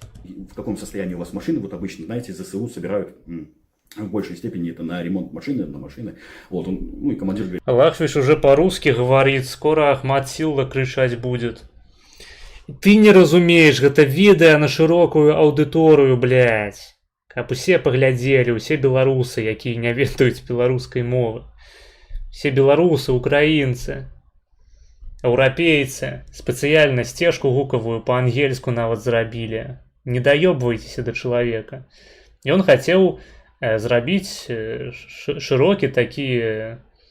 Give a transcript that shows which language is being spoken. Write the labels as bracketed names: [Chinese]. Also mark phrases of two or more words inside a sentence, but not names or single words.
[Russian] В каком состоянии у вас машины? Вот обычно, знаете, ЗСУ собирают... В большей степени это на ремонт машины, на машины. Вот он, ну и командир говорит... Лахвиш уже по-русски говорит, скоро Ахмат Силла кричать будет. Ты не разумеешь, это відео на широкую аудиторию, блядь. [Belarusian] Каб усе паглядзелі, усе беларусы, якія не ведаюць беларускай мовы. Все беларусы, украінцы, еўрапейцы спецыяльна сцежку гукавую па-ангельску нават зрабілі. Не даёбвайцеся да чалавека. І он хацеў зрабіць шырокі такі...